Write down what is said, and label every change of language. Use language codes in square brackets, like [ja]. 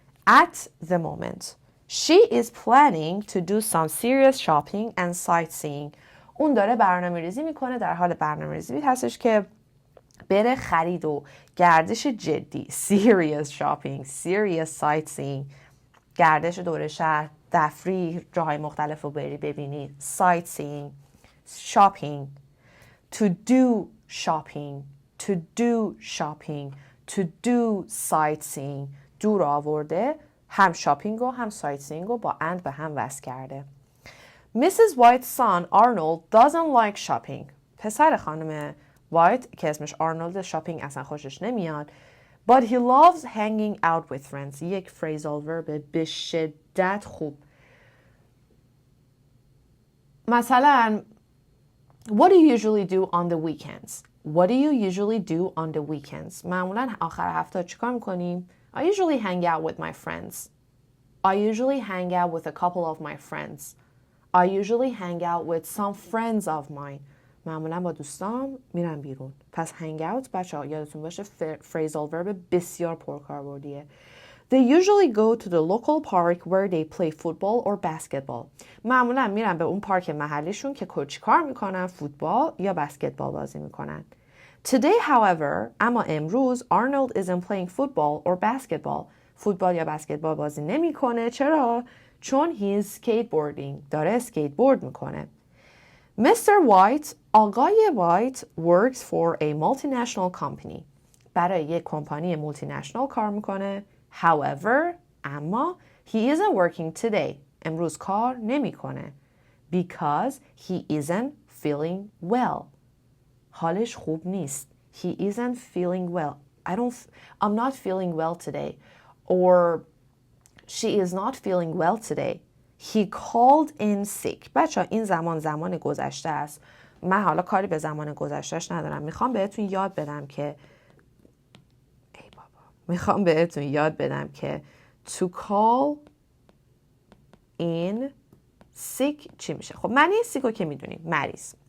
[en] At the moment she is planning to do some serious shopping and sightseeing. [fa] اون داره برنامه ریزی میکنه، در حال برنامه ریزی هستش که بره خرید و گردش جدی. [en] serious shopping, serious sightseeing. [fa] گردش دور شهر، تفریح، جاهای مختلف رو بری ببینی. [en] sightseeing, shopping, to do shopping, to do shopping, to do sightseeing. [fa] دو رو آورده، هم شاپینگ و هم sightseeing رو با and به هم وصل کرده. [en] Mrs. White's son Arnold doesn't like shopping. [fa] پسر خانم وایت که اسمش آرنولد شاپینگ اصلا خوشش نمیاد. [en] But he loves hanging out with friends. [fa] یک phrasal verb به شدت خوب. [en] مثلا What do you usually do on the weekends? What do you usually do on the weekends? [fa] معمولا آخر هفته چیکار میکنیم؟ [en] I usually hang out with my friends. I usually hang out with a couple of my friends. I usually hang out with some friends of mine. [fa] معمولا با دوستام میرم بیرون. پس hang out بچه ها یادتون باشه phrasal verb بسیار پرکاربردیه. [en] They usually go to the local park where they play football or basketball. [fa] معمولا میرن به اون پارک محلیشون که چیکار میکنن؟ فوتبال یا بسکتبال بازی میکنن. [en] Today, however, [fa] اما امروز [en] Arnold isn't playing football or basketball. [fa] فوتبال یا بسکتبال بازی نمیکنه. چرا؟ چون [en] he is skateboarding. [fa] داره اسکیتبورد میکنه. [en] Mr. White, آقای White works for a multinational company. [fa] برای یک کمپانی مولتی نشنال کار میکنه. [en] However, [fa] اما [en] he isn't working today. [fa] امروز کار نمیکنه. [en] Because he isn't feeling well. [fa] حالش خوب نیست. [en] He isn't feeling well. I'm not feeling well today. Or she is not feeling well today. He called in sick. [fa] بچه این زمان گذشته است. من حالا کاری به زمان گذشتهش ندارم. میخوام بهتون یاد بدم که to call in sick چی میشه؟ خب معنی sick رو که میدونیم، مریض.